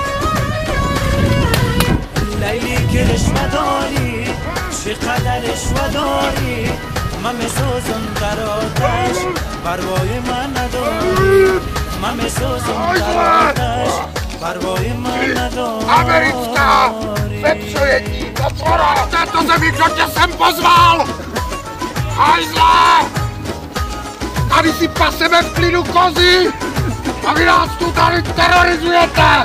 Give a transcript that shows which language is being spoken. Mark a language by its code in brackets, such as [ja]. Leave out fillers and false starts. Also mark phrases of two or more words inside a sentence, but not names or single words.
[fa] لیلی کرشمه داری چقدر عشق داری من میسوزم در آتش پروای من نداری من میسوزم در آتش پروای من نداری [cs] Americká! Vepřojetí, podpora! V této zemi, kdo tě sem pozval? Hajzle! Tady si paseme v klidu kozy a vy nás tu tady terorizujete!